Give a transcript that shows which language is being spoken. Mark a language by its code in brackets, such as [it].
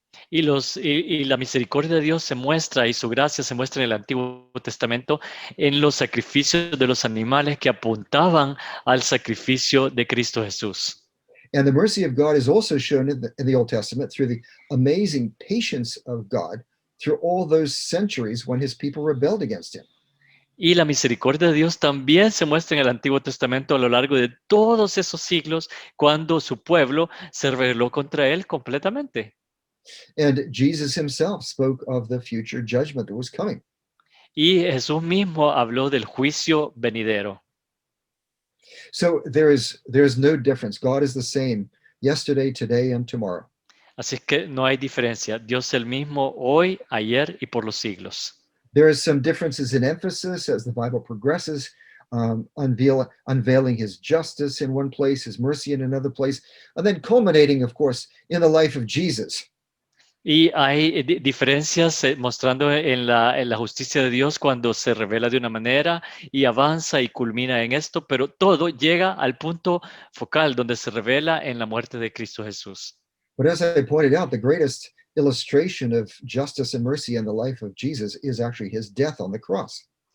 [es] Y la misericordia de Dios se muestra y su gracia se muestra en el Antiguo Testamento en los sacrificios de los animales que apuntaban al sacrificio de Cristo Jesús. [en] And the mercy of God is also shown in the Old Testament through the amazing patience of God through all those centuries when his people rebelled against him. [es] Y la misericordia de Dios también se muestra en el Antiguo Testamento a lo largo de todos esos siglos cuando su pueblo se rebeló contra él completamente. [en] And Jesus himself spoke of the future judgment that was coming. [es] Y Jesús mismo habló del juicio venidero. [en] So there is no difference. God is the same yesterday, today, and tomorrow. [es] Así es que no hay diferencia. Dios es el mismo hoy, ayer y por los siglos. [en] There is some differences in emphasis as the Bible progresses, unveiling his justice in one place, his mercy in another place, and then culminating, of course, in the life of Jesus. [es] Y hay diferencias mostrando en la justicia de Dios cuando se revela de una manera y avanza y culmina en esto, pero todo llega al punto focal donde se revela en la muerte de Cristo Jesús. [en] But as I pointed out, the greatest illustration of justice and mercy in the life of Jesus is actually his death on the cross.